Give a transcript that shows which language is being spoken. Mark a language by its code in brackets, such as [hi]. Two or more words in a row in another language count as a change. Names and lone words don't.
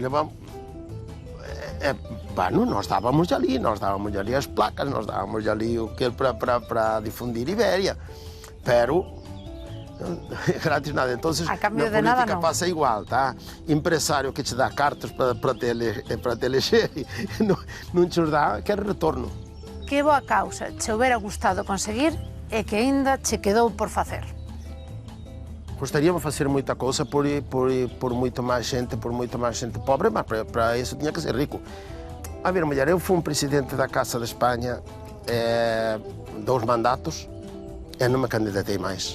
[pt] nós dávamos ali as placas, nós dávamos ali o que para difundir Iberia, pero grátis nada. Então, na política passa igual, tá? Empresário que te dá cartas para te eleger, não te dá, quer retorno. [gl] que boa causa che houbera gustado conseguir e que aínda che quedou por facer. [pt] Gostaríamos de fazer muita coisa por muito mais gente pobre, mas para isso tinha que ser rico. A ver, mulher, eu fui presidente da Casa de Espanha 2 mandatos e não me candidatei mais.